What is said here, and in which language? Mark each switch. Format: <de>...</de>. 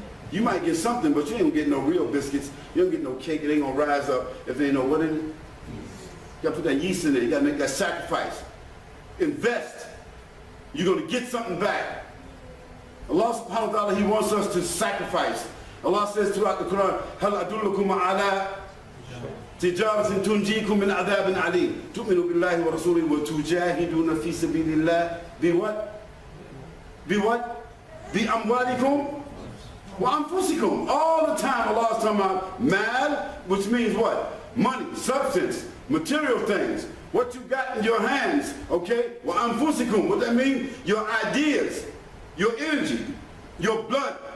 <en>You might get something, but you ain't gonna get no real biscuits. You don't get no cake. It ain't gonna rise up if there ain't no what in it. You gotta put that yeast in there. You gotta make that sacrifice. Invest. You're gonna get something back. Allah subhanahu wa ta'ala, He wants us to sacrifice. Allah says throughout the Quran,</en> <ar>هَلْ أَدُلُّكُمْ عَلَىٰ تِجَارَةٍ تُنْجِيكُمْ مِنْ عَذَابٍ عَلِيمٍ تُؤْمِنُوا بِاللَّهِ وَرَسُولِهِ وَتُجَاهِدُونَ فِي سَبِيلِ اللَّهِ</ar> <en>Be what? Be what? Be amwalikum wa anfusikum. All the time Allah is talking about mal, which means what? Money, substance, material things. What you got in your hands, okay? Wa anfusikum. What that means? Your ideas, your energy, your blood.</en>